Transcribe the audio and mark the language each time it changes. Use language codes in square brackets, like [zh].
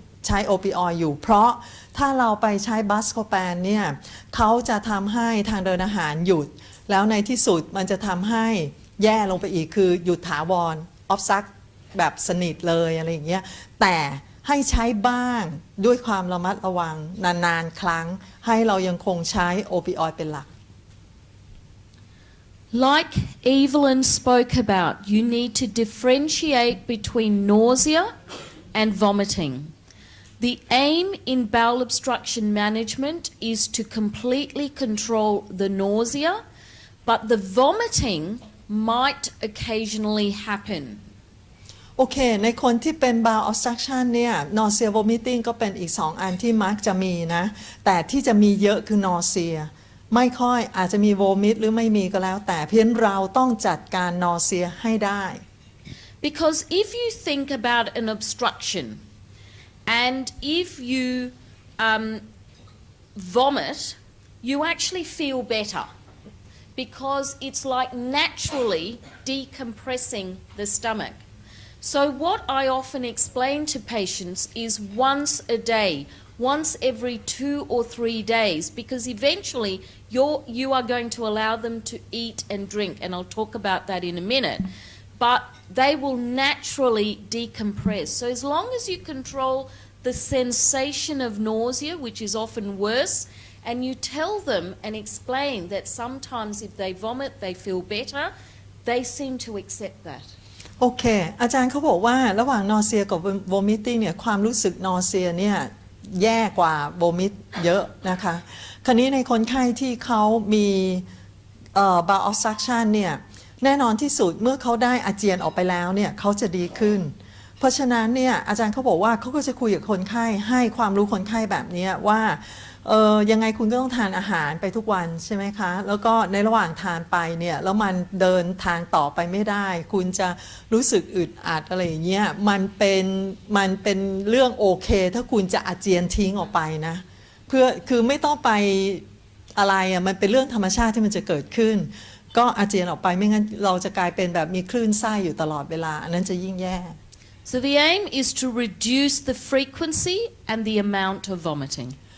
[th] ช้โอปิออยด์อยู่เพราะถ้าเราไปใช้บัสโคแปนเนี่ยเขาจะทำให้ทางเดินอาหารหยุดแล้วในที่สุดมันจะทำให้แย่ลงไปอีกคือหยุดถาวรออฟซักแบบสนิทเลยอะไรอย่างเงี้ยแต่ให้ใช้บ้างด้วยความระมัดระวังนานๆครั้งให้เรายังคงใช้โอปิออยด์เป็นหลัก [en] Like Evelyn spoke about, you need to differentiate between nausea and vomiting. The aim in bowel obstruction management is to completely control the nausea, but the vomiting might occasionally happen. [th] โอเคในคนที่เป็น bowel obstruction เนี่ย nausea vomiting ก็เป็นอีก2อันที่มักจะมีนะแต่ที่จะมีเยอะคือ nausea ไม่ค่อยอาจจะมี vomit หรือไม่มีก็แล้วแต่เพียงเราต้องจัดการ nausea ให้ได้ [en] Because if you think about an obstruction and if you vomit, you actually feel better because it's like naturally decompressing the stomach. So what I often explain to patients is once a day, once every 2 or 3 days, because eventually you are going to allow them to eat and drink, and I'll talk about that in a minute, but they will naturally decompress. So as long as you control the sensation of nausea, which is often worse, and you tell them and explain that sometimes if they vomit, they feel better, they seem to accept that. [th] โอเคอาจารย์เขาบอกว่าระหว่าง nausea กับ vomiting เนี่ยความรู้สึก nausea เนี่ยแย่กว่า vomit เยอะนะคะคราวนี้ในคนไข้ที่เขามีbowel obstruction เนี่ยแน่นอนที่สุดเมื่อเขาได้อาเจียนออกไปแล้วเนี่ยเขาจะดีขึ้นเพราะฉะนั้นเนี่ยอาจารย์เขาบอกว่าเขาก็จะคุยกับคนไข้ให้ความรู้คนไข้แบบนี้ว่า ยังไงคุณก็ต้องทานอาหารไปทุกวันใช่ไหมคะแล้วก็ในระหว่างทานไปเนี่ยแล้วมันเดินทางต่อไปไม่ได้คุณจะรู้สึกอึดอัดอะไรอย่างเงี้ยมันเป็นเรื่องโอเคถ้าคุณจะอาเจียนทิ้งออกไปนะคือไม่ต้องไปอะไรอ่ะมันเป็นเรื่องธรรมชาติที่มันจะเกิดขึ้นก็อาเจียนออกไปไม่งั้นเราจะกลายเป็นแบบมีคลื่นไส้อยู่ตลอดเวลาอันนั้นจะยิ่งแย่ [en] So the aim is to reduce the frequency and the amount of vomiting.